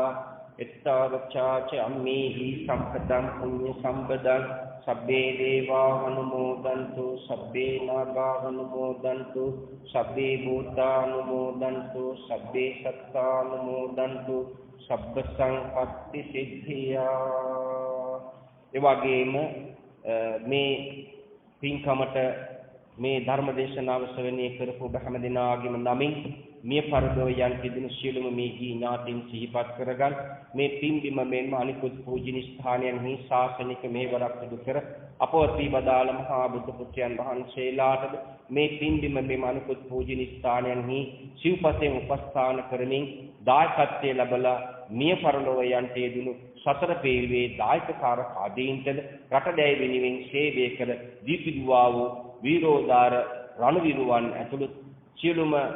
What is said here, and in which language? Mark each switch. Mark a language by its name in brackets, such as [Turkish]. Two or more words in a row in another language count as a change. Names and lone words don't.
[Pali] එත්තාවචාච අම්මේහි සම්පදං පුඤ්ඤ සම්පදං සබ්බේ දේවා අනුමෝදන්තු සබ්බේ නාගා අනුමෝදන්තු සබ්බේ භූතා අනුමෝදන්තු සබ්බේ සත්තා අනුමෝදන්තු සබ්බ සංපත්ති සිද්ධියා. [Sinhala] ඒ වගේම මේ පින්කමට මේ ධර්ම දේශනාව ශ්‍රවණය කරපු ඔබ හැම දිනාගේම නමින් මිය පරලෝ යන් කිදින සියලුම මේ ඥාතීන් සිහිපත් කරගන්න. මේ පින්බිම මෙන්ම අනිකුත් පූජනීය ස්ථානයන්හි ශාසනික මෙහෙවරක් සිදු කර අපවත් වී වදාළ මහා බුදු පුත්‍රයන් වහන්සේලාටද මේ පින්බිම මෙන්ම අනිකුත් පූජනීය ස්ථානයන්හි සිව්පසෙන් උපස්ථාන කරමින් දායකත්වයේ ලැබලා මිය පරලෝ යන්ට යෙදුණු සතර පේරුවේ දායකකාර ආදීන්ටද රටදැයි වෙනුවෙන් සේවය කළ දීපිදුවා වූ වීරෝදාර රණවිරුවන් ඇතුළු සියලුම